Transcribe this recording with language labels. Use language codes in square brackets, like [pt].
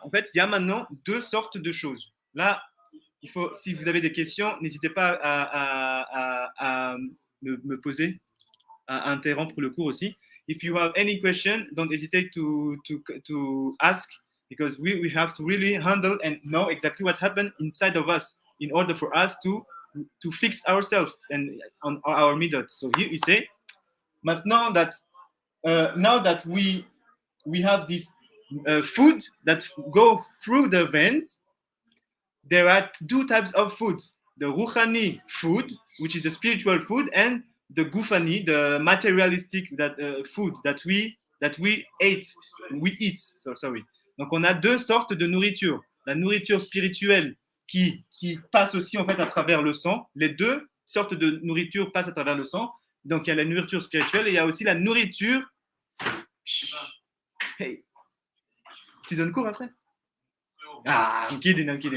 [fr] En fait il y a maintenant deux sortes de choses. Là il faut, si vous avez des questions, n'hésitez pas à me poser, à interrompre le cours aussi. [en] If you have any question, don't hesitate to ask, because we have to really handle and know exactly what happened inside of us in order for us to fix ourselves and on our midot. So here you say, maintenant that now that we have this food that go through the veins, there are two types of food: the ruchani food, which is the spiritual food, and the gufani, the materialistic food that we eat. So sorry. [fr] Donc on a deux sortes de nourriture. La nourriture spirituelle qui passe aussi en fait à travers le sang. Les deux sortes de nourriture passent à travers le sang. Donc il y a la nourriture spirituelle et il y a aussi la nourriture. Hey, tu donnes cours après? Ah, [en] I'm kidding.